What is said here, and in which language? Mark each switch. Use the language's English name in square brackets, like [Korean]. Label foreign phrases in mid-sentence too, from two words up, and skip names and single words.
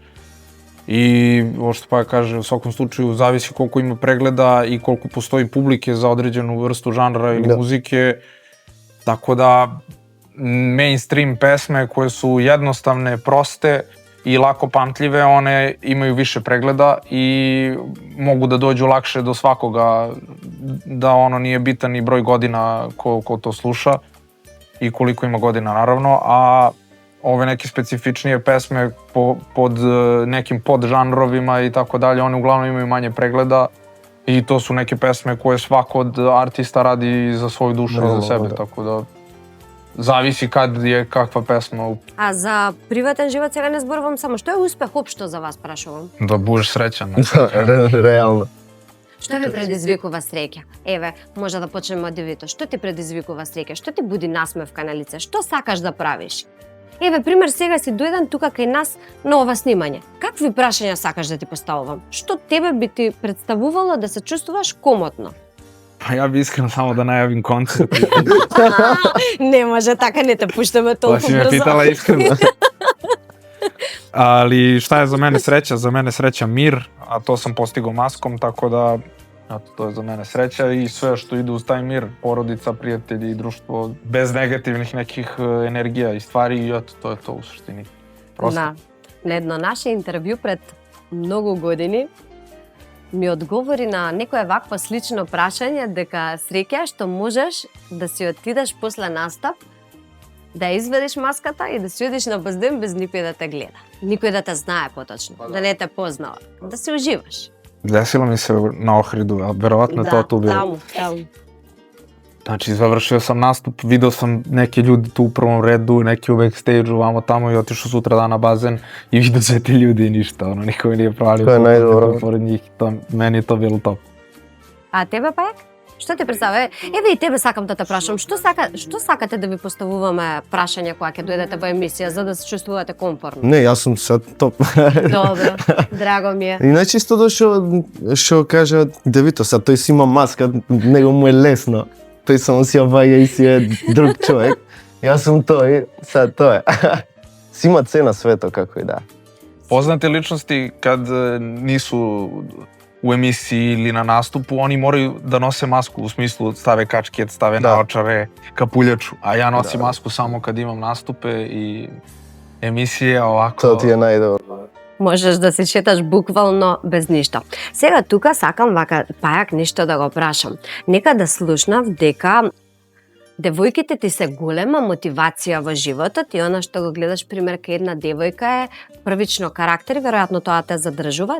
[Serbian] И, што па ја каже, во сваком случају зависи колку има прегледа и колку постои публике за одреđenu врсту жанра или музике. Така да, мејнстрим песме кои су едноставне, просте и лако памтливе, one имају више прегледа и могу да доđu лакше до свакога, да оно nije bitan и број година ко то слуша и колико има година наравно, а ove neke specifičnije pesme pod nekim podžanrovima i tako dalje, one uglavnom imaju manje pregleda i to su neke pesme koje svako od artista radi za svoju dušu i za sebe, tako da зависи кад е каква песма. [Macedonian] А за приватен живот сега не зборувам само. Што е успех општо за вас, прашувам? Да будеш среќен. Реално. Што ви предизвикува среќа? Еве, може да почнеме од Девито. Што ти предизвикува среќа? Што ти буди насмевка на лице? Што сакаш да правиш? Еве, пример, сега си дојден тука кај нас на ова снимање. Какви прашања сакаш да ти поставувам? Што тебе би ти представувало да се чувствуваш комотно? [Serbian] Па ја би искрено само да најавим концерт. [Macedonian] Не може така, не те пуштаме толку брзо. [Serbian] Па си ме питала искрено. Ali šta je za mene sreća? Za mene sreća mir, a to sam postigao maskom, tako da eto, to je za mene sreća i sve što ide uz taj mir, porodica, prijatelji i društvo, bez negativnih nekih energija i stvari i eto, to je to u suštini. [Macedonian] Просто. На едно наше интервју пред многу години ми одговори на некое вакво слично прашање дека среќа што можеш да си отидеш после настап, да изведеш маската и да си одиш на базден без никој да те гледа. Никој да те знае поточно, да не те познава, да си уживаш. [Serbian] Desilo mi se na Ohridu, a verovatno je to tu bilo. [Macedonian] Таму. [Serbian] Znači, završio sam nastup, video sam neke ljudi tu u prvom redu, neki u backstage-u, vamo tamo i otišao sutra dan na bazen i vidio sve te ljudi i ništa, ono, niko mi nije pravio. To je najdobro. Pored njih, meni je to bilo top. [Macedonian] А тебе пак? Што те представува? Еве и тебе сакам да те прашам, што сакате да ви поставуваме прашања кога ќе дојдете во емисија за да се чувствувате комфортно? Не, јас сум се топ. Добро, драго ми е. Иначе исто што кажа Девито, сад тој си има маска, него му е лесно. Тој само си ја ваја и си е друг човек. Јас сум тој, сад тој. Си има цена свето како и да. [Serbian] Poznate ličnosti kad nisu u emisiji ili na nastupu, oni moraju da nose masku, u smislu stave kačket, stave naočare, kapuljaču, a ja nosim masku samo kad imam nastupe i emisije, ovako... [Macedonian] Тоа ти е најдобро. Можеш да се шеташ буквално без ништо. Сега тука сакам вака пајак нешто да го прашам. Нека да слушнав дека девојките ти се голема мотивација во животот и она што го гледаш пример кај една девојка е првично карактер, веројатно тоа те задржува.